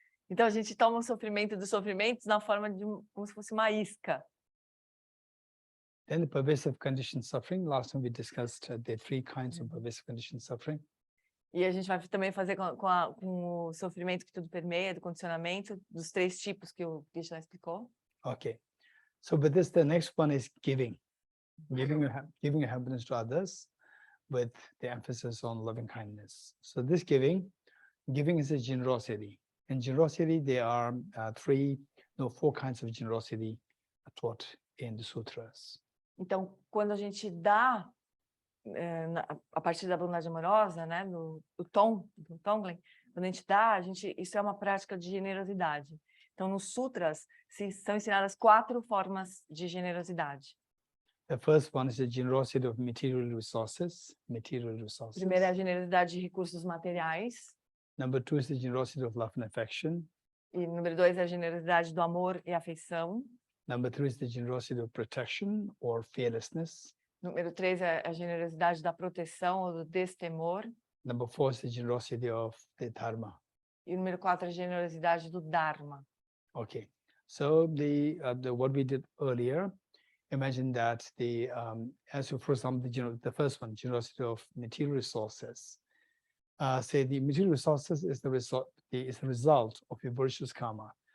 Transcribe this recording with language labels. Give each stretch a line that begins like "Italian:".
Portuguese: Então a gente toma o sofrimento dos sofrimentos na forma de como se fosse uma isca.
English: Then the pervasive conditioned suffering. Last time we discussed the 3 kinds of pervasive conditioned suffering.
Portuguese: E a gente vai também fazer com o sofrimento que tudo permeia, do condicionamento, dos 3 tipos que o Geshe explicou.
English: Okay. So with this, the next one is giving your happiness to others with the emphasis on loving kindness. So this giving is a generosity. And generosity, there are 4 kinds of generosity taught in the sutras.
Portuguese: Então, quando a gente dá, a partir da bondade amorosa, né, do Tonglen, quando a gente dá, isso é uma prática de generosidade. Então, nos sutras, são ensinadas 4 formas de generosidade.
English: The first one is the generosity of material resources.
Portuguese: Primeiro é a generosidade de recursos materiais.
English: Number 2 is the generosity of love and affection.
Portuguese: E número 2 é a generosidade do amor e afeição.
English: Number 3 is the generosity of protection or fearlessness.
Portuguese: Número 3 é a generosidade da proteção ou do destemor.
English: Number 4 is the generosity of the dharma.
Portuguese: E número 4 é a generosidade do dharma.
English: Okay, so what we did earlier, imagine that for example, the first one, generosity of material resources. Say the material resources is the result of your virtuous karma.